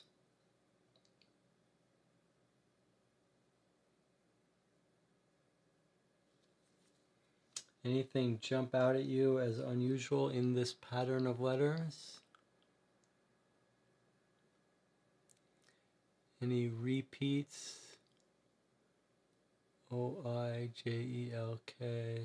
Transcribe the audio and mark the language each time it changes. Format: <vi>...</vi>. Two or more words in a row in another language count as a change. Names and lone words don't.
<en>Anything jump out at you as unusual in this pattern of letters? Any repeats? O-I-J-E-L-K.</en>